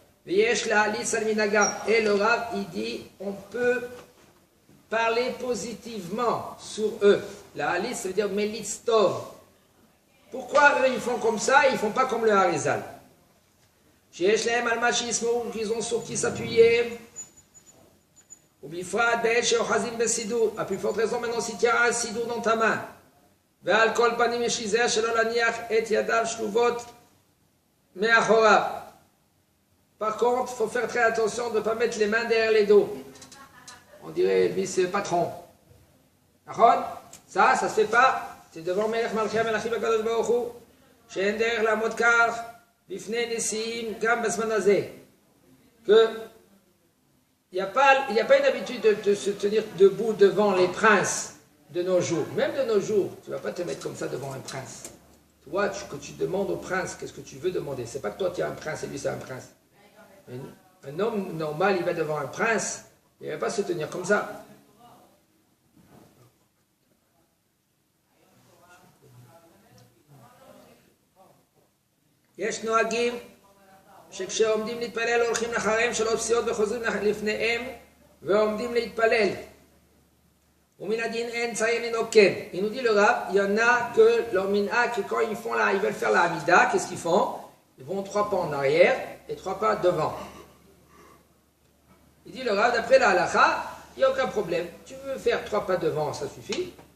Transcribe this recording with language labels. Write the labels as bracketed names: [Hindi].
[Hebrew] V'yesh la halit al minagam. [French] Et le Rav, il dit, on peut parler positivement sur eux. La halit, ça veut dire melitz tov. Pourquoi eux, ils font comme ça et ils ne font pas comme le Harizal? [Hebrew] שיש להם על מה שישמעו, [French] qu'ils ont sur qui s'appuyer. [Hebrew] ובפרט בעת שאוחזים בסידור. [French] À plus forte raison maintenant si tu as un sidour dans ta main. [Hebrew] ועל כל פנים יש להיזהר שלא להניח את ידיו שלובות מאחוריו. [French] Par contre, il faut faire très attention de ne pas mettre les mains derrière les dos. On dirait vice-patron. Ça se fait pas. C'est devant Melech Malchei Melachim HaKadosh Baruch Hu. [Hebrew] שאין דרך לעמוד כך. Bifnei Nessim, Gam Basmanazé, [French] que il n'y a pas une habitude de se tenir debout devant les princes de nos jours. Même de nos jours, tu ne vas pas te mettre comme ça devant un prince. Toi, que tu demandes au prince, qu'est-ce que tu veux demander? C'est pas que toi tu es un prince et lui c'est un prince. Un homme normal, il va devant un prince, il ne va pas se tenir comme ça. [Hebrew] יש נוהגים שכשעומדים להתפלל הולכים לאחריהם שלא פסיעות וחוזרים לפניהם ועומדים להתפלל. ומן הדין אין צריך לנהוג כן. [French] Il nous dit le Rav, il y en a que leur minhag, que quand ils veulent faire la Hamida, qu'est-ce qu'ils font? Ils vont 3 pas en arrière et 3 pas devant. Il dit le Rav, d'après la halakha, il n'y a aucun problème. Tu veux faire 3 pas devant, ça suffit.